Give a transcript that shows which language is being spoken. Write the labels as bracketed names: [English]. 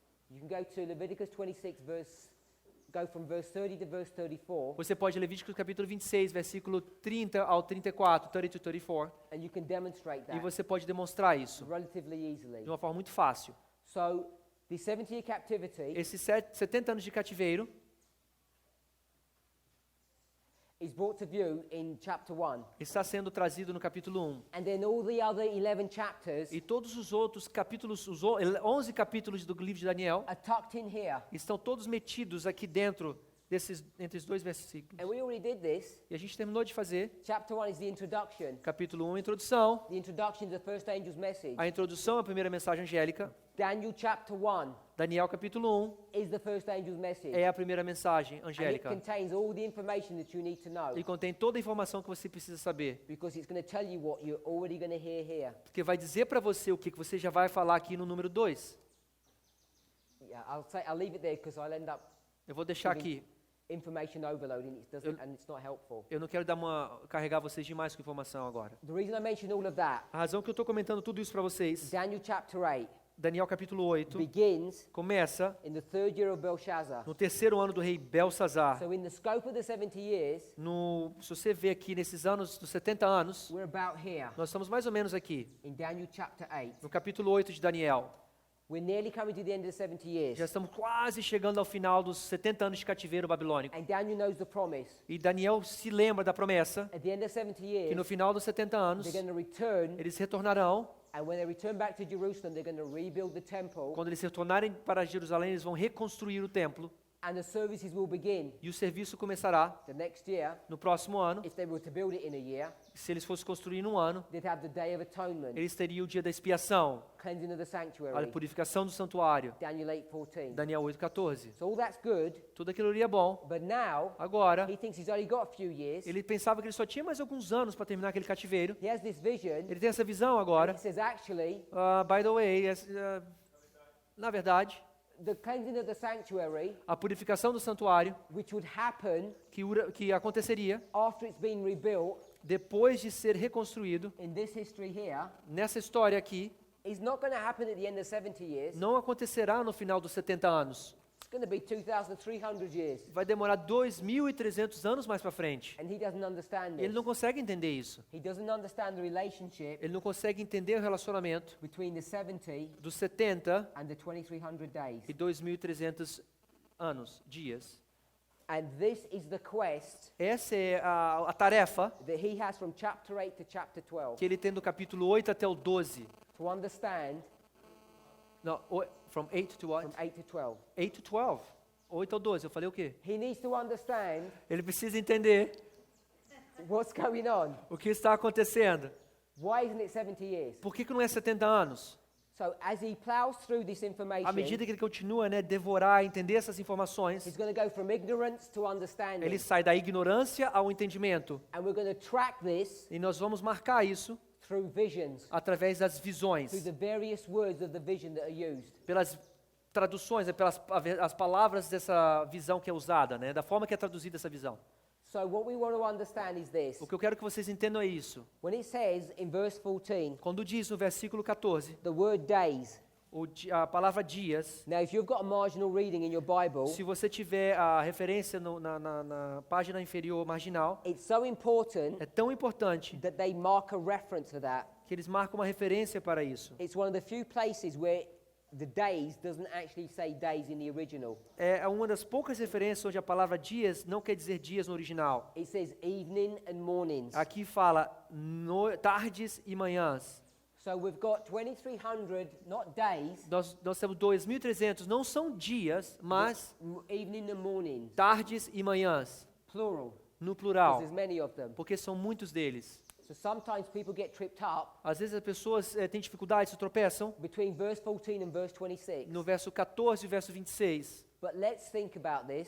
[English] You can go to Leviticus 26 go from verse 30 to verse 34, [Portuguese] Você pode ler Levíticos capítulo 26, versículo 30 ao 34, 30 to 34, [English] and you can demonstrate [Portuguese] e [English] that [Portuguese] você pode demonstrar isso [English] relatively easily. [Portuguese] de uma forma muito fácil. [English] So, the 70-year captivity [Portuguese] Esses 70 anos de cativeiro [English] is brought to view in chapter 1. [Portuguese] está sendo trazido no capítulo 1. [English] And then all the other 11 chapters [Portuguese] E todos os outros capítulos, os 11 capítulos do livro de Daniel, [English] are tucked in here. [Portuguese] estão todos metidos aqui dentro entre os dois versículos. [English] And we already did this. [Portuguese] E a gente terminou de fazer. [English] Chapter 1 is the introduction. [Portuguese] Capítulo 1, a introdução. [English] The introduction to the first angel's message. [Portuguese] A introdução, a primeira mensagem angélica. [English] Daniel chapter 1 [Portuguese] Daniel capítulo 1 [English] is the first angel's message. [Portuguese] é a primeira mensagem [English] And it [Portuguese] angélica. [English] contains all the information that you need to know. [Portuguese] E contém toda a informação que você precisa saber. [English] Because it's going to tell you what you're already going to hear here. [Portuguese] Porque vai dizer para você o que você já vai falar aqui no número 2. [English] Yeah, I'll leave it there because I'll end up [Portuguese] Eu vou deixar aqui. [English] information overload and it's not helpful. [Portuguese] Eu não quero carregar vocês demais com informação agora. [English] The reason I mention all of that, [Portuguese] A razão que eu estou comentando tudo isso para vocês, [English] Daniel chapter 8 [Portuguese] Daniel capítulo 8, [English] begins [Portuguese] começa [English] in the third year of Belshazzar. [Portuguese] no terceiro ano do rei Belsazar. [English] So in the scope of the 70 years, [Portuguese] Se você vê aqui nesses anos, dos 70 anos, [English] we're about here [Portuguese] nós estamos mais ou menos aqui, [English] in Daniel chapter 8. [Portuguese] no capítulo 8 de Daniel. [English] We're nearly coming to the end of the 70 years. [Portuguese] Já estamos quase chegando ao final dos 70 anos de cativeiro babilônico. [English] And Daniel knows the promise. [Portuguese] E Daniel se lembra da promessa [English] At the end of 70 [Portuguese] que [English] years, [Portuguese] no final dos 70 anos, [English] they're going to return, [Portuguese] eles retornarão. [English] and when they return back to Jerusalem, they're going to rebuild the temple, [Portuguese] Quando eles retornarem para Jerusalém, eles vão reconstruir o templo. [English] and the services will begin [Portuguese] E o serviço começará [English] the next year. [Portuguese] no próximo ano. [English] If they were to build it in a year, [Portuguese] Se eles fossem construir num ano, [English] they'd have the Day of Atonement, [Portuguese] eles teriam o dia da expiação, [English] cleansing of the [Portuguese] a [English] sanctuary, [Portuguese] purificação do santuário. [English] Daniel 8:14. [Portuguese] Daniel 8:14. [English] So all that's good, [Portuguese] Tudo aquilo ali é bom. [English] but now [Portuguese] Agora, [English] he thinks he's only got a few years. [Portuguese] ele pensava que ele só tinha mais alguns anos para terminar aquele cativeiro. [English] He has this vision. [Portuguese] Ele tem essa visão agora. [English] He says, actually, By the way, [Portuguese] na verdade, [English] the cleansing of the sanctuary, [Portuguese] a purificação do santuário [English] which would happen [Portuguese] que aconteceria [English] after it's been rebuilt [Portuguese] depois de ser reconstruído, [English] in this history here, [Portuguese] nessa história aqui, [English] is not going to happen at the end of 70 years. [Portuguese] não acontecerá no final dos 70 anos. [English] It's going to be 2,300 years. [Portuguese] Vai demorar 2.300 anos mais para frente. [English] And he doesn't understand [Portuguese] Ele [English] this. [Portuguese] não consegue entender isso. [English] He doesn't understand the relationship [Portuguese] Ele não consegue entender o relacionamento [English] between the 70 [Portuguese] dos 70 [English] and the 2,300 days. [Portuguese] e 2.300 anos, dias. [English] And this is the quest [Portuguese] Essa é a tarefa [English] that he has from chapter 8 to chapter 12 [Portuguese] que ele tem do capítulo 8 até o 12. [English] to understand [Portuguese] Não, [English] from 8 to what? from 8 to 12. [Portuguese] 8 to 12. 8 ao 12. Eu falei o quê? [English] He needs to understand [Portuguese] Ele precisa entender [English] what's going on. [Portuguese] o que está acontecendo. [English] Why isn't it 70 years? [Portuguese] Por que não é 70 anos? [English] So as he plows through this [Portuguese] À [English] information, [Portuguese] medida que ele continua, devorar, entender essas informações, [English] he's going to go from ignorance to understanding. [Portuguese] ele sai da ignorância ao entendimento. [English] And we're going to track this [Portuguese] E nós vamos marcar isso [English] through visions, [Portuguese] através das visões, [English] through the various words of the vision that are used. [Portuguese] pelas traduções, pelas as palavras dessa visão que é usada, da forma que é traduzida essa visão. [English] So what we want to understand is this. [Portuguese] O que eu quero que vocês entendam é isso. [English] When it says in verse 14, [Portuguese] Quando diz no versículo 14, [English] the word days. [Portuguese] a palavra dias, [English] Now, if you've got a marginal reading in your Bible, [Portuguese] se você tiver a referência na página inferior marginal, [English] it's so important [Portuguese] é tão importante [English] that they mark a reference to that. [Portuguese] que eles marcam uma referência para isso. [English] It's one of the few places where the days doesn't actually say days in the original. [Portuguese] É uma das poucas referências onde a palavra dias não quer dizer dias no original. [English] It says evening and mornings. [Portuguese] Aqui fala tardes e manhãs. [English] So we've got 2,300, not days, [Portuguese] Nós temos 2.300, não são dias, mas [English] evening and mornings, [Portuguese] tardes e manhãs, [English] plural, [Portuguese] no [English] because [Portuguese] plural, [English] there's many of them. [Portuguese] porque são muitos deles. [English] So sometimes people get tripped up [Portuguese] Às vezes as pessoas têm dificuldades, se tropeçam [English] between verse 14 and verse 26. [Portuguese] no verso 14 e verso 26. [English] But let's think about this.